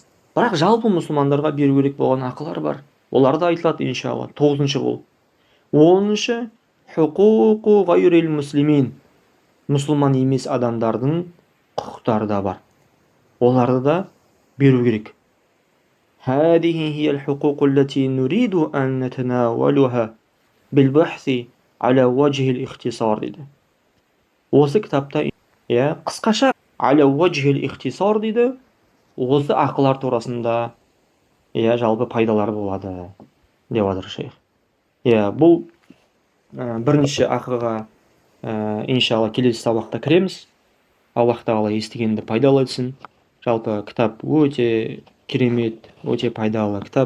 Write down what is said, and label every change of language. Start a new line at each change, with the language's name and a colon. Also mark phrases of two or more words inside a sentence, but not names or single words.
Kazakh: Бірақ жалпы мұсылмандарға беру керек болған ақылар бар. Олар да айтылады иншалла. Тоғызыншы бұл. Оныншы,
Arabic: حقوق غير المسلمين.
Kazakh: Мұсылман емес адамдардың құқықтары да бар. Оларды да беру керек.
Arabic: هذه هي الحقوق التي نريد أن نتناولها بالبحث على وجه الاختصار дейді.
Kazakh: Осы кітапта қысқаша
Arabic: على وجه الاختصار
Kazakh: дейді. Осы ақылар турасында жалпы пайдалар болады деп отыр шейх. Бұл бірнеше ақыға иншалла келесі сабақта кіреміз. Аллах тағала естігенді пайдалы етсін. Жалпы кітап өте керемет, өте пайдалы кітап.